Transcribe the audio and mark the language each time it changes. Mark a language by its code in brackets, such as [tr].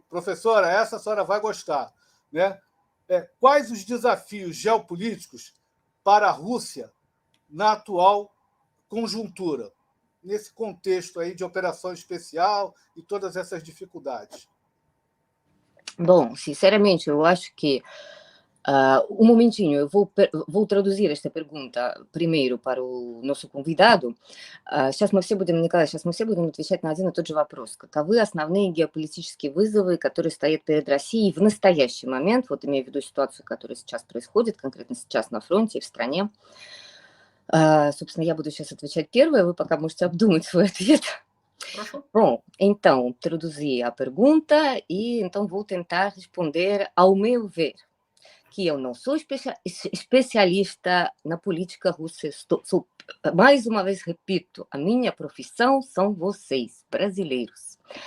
[pt] Professora, essa a senhora vai gostar. Quais os desafios geopolíticos para a Rússia na atual conjuntura, nesse contexto aí de operação especial e todas essas dificuldades? Bom, sinceramente, eu acho que um momentinho, eu vou traduzir esta pergunta primeiro para o nosso convidado. [ru] Сейчас мы все будем, Николай, сейчас мы все будем отвечать на один и тот же вопрос. Каковы основные геополитические вызовы, которые стоят перед Россией в настоящий момент, вот имея в виду ситуацию, которая сейчас происходит, конкретно сейчас на фронте и в стране. Собственно, я буду сейчас отвечать первая, вы пока можете обдумать свой ответ. Хорошо. [pt] Bom, então, traduzi a pergunta e então vou tentar responder ao meu ver, que eu não sou especialista na política russa. Mais uma vez repito, a minha profissão são vocês, brasileiros.